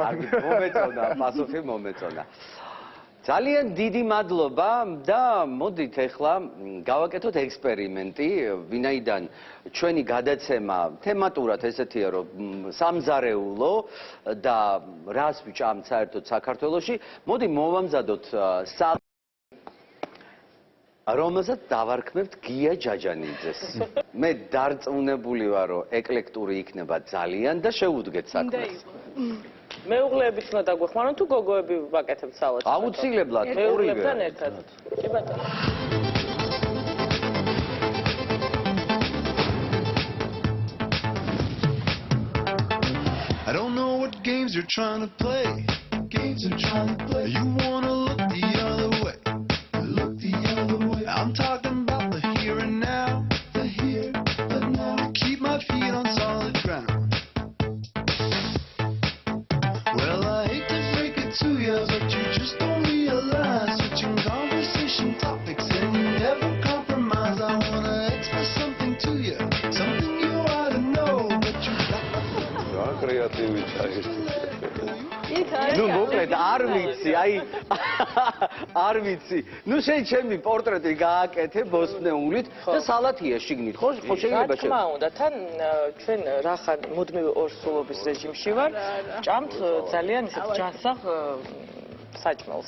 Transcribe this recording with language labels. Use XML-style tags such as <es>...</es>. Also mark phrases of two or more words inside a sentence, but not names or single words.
<ka>მომეწონა, პასუხი მომეწონა. ძალიან დიდი მადლობა და მოდით ახლა გავაკეთოთ ექსპერიმენტი, ვინაიდან ჩვენი გადაცემა თემატურად ესეთია, რომ სამზარეულო და რას ვჭამთ საერთოდ საქართველოში, მოდი მოვამზადოთ რომელსაც დავარქმევთ გია ჯაჯანიძეს. მე დარწმუნებული ვარ, რომ ეკლექტური იქნება ძალიან და შეუდგეთ საქმეს. მეუღლეებიც უნდა დაგვეხმარონ თუ გოგოები ვაკეთებთ სალათს? აუცილებლად, მეუღლებთან ერთად. კი ბატონო.</ka> <en>I don't know what games you're trying to play. You wanna look the other way. I'm talking about the here and now. Keep my feet on solid ground. Well, I hate to break it to you, but you just don't realize. Switching conversation topics and you never compromise. I wanna express something to you, something you ought to know, but you</en> <ka>რა კრეატივი ჩაის. ნუ მოკლედ არ ვიცი, არ ვიცი. ნუ შენ ჩემი პორტრეტი გააკეთე ბოსტნეულით და სალათია შიგნით, ხო შეიძლება რა თქმა უნდა, თან ჩვენ რახან მუდმივ ორსულობის რეჟიმში ვარ, ჭამთ ძალიან ისეთ ჯანსაღ საჭმელს.</ka>